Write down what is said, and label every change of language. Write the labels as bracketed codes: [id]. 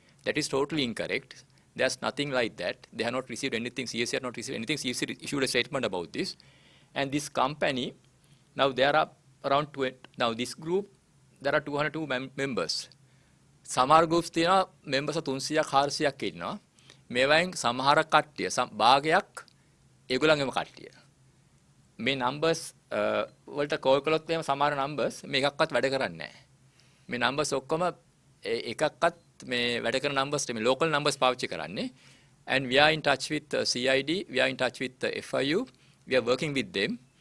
[en] That is totally incorrect. There's nothing like that. They have not received anything. CSC have not received anything. CSC issued a statement about this. And this company, now there are around 20, now this group, there are 202 members. [si] සමහර groups තියෙනවා members 300ක් 400ක් ඉන්නවා. මේවායින් සමහර කට්ටිය භාගයක් ඒගොල්ලන්ගේම කට්ටිය. මේ numbers වලට call කළොත් එහෙම සමහර numbers මේකක්වත් වැඩ කරන්නේ නැහැ. මේ numbers ඔක්කොම එකක්වත් මේ වැඩ කරන numbers මේ local numbers පාවිච්චි කරන්නේ. [en] And we are in touch with CID, we are in touch with FIU, we are working with them.